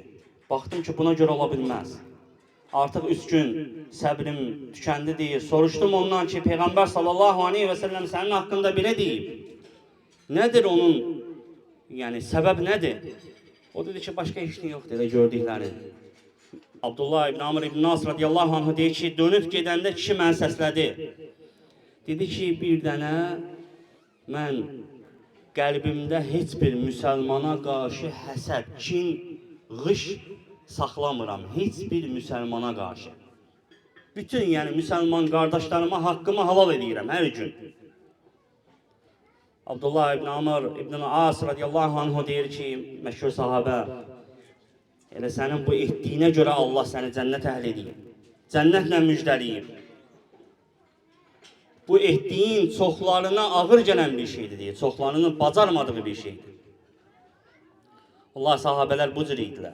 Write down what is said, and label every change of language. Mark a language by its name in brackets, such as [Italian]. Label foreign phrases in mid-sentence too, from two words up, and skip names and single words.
[Azerbaijani] Baxdım ki, buna görə ola bilməz. Artıq 3 gün səbrim tükəndi deyir. Soruşdum ondan ki, Peyğəmbər [Arabic] صلى الله عليه وسلم [Azerbaijani] sənin haqqında belə deyib. Nədir onun Yəni səbəb nədir? O dedi ki, başqa heç nə yoxdur, elə gördükləri. Abdullah ibn Amr ibn Nas [Arabic] رضي الله عنه [Azerbaijani] deyir ki, dönüb gedəndə kişi məni səslədi. Dedi ki, bir dənə mən qəlbimdə heç bir müsəlmana qarşı həsəd, kin, qış saxlamıram. Heç bir müsəlmana qarşı. Bütün yəni müsəlman qardaşlarıma haqqımı halal edirəm hər gün. Abdullah ibn Amr ibn As [Arabic] رضي الله عنه [Azerbaijani] deyir ki, məşhur sahabə, elə sənin bu etdiyinə görə Allah səni cənnət əhl edeyim. Cənnətlə müjdəliyim. Bu etdiyin çoxlarına ağır gələn bir şeydir deyə, çoxlarının bacarmadığı bir şeydir. Allah sahabələr bu cür idilər.